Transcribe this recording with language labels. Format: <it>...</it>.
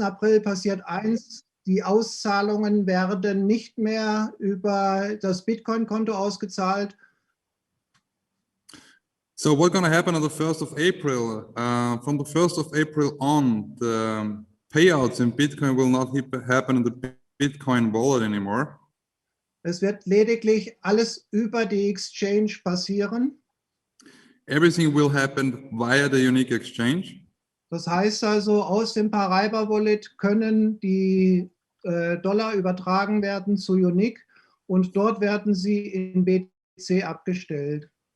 <de>April passiert eins: Die Auszahlungen werden nicht mehr über das Bitcoin-Konto ausgezahlt.</de> <en>So what's going to happen on the 1st of April? From the 1st of April on, the payouts in Bitcoin will not happen in the Bitcoin wallet anymore.</en> <de>Es wird lediglich alles über die Exchange passieren.</de> <en>Everything will happen via the Unique Exchange.</en> <de>Das heißt also, aus dem Paraiba Wallet können die Dollar übertragen werden zu Unique und dort werden sie in BTC abgestellt.</de>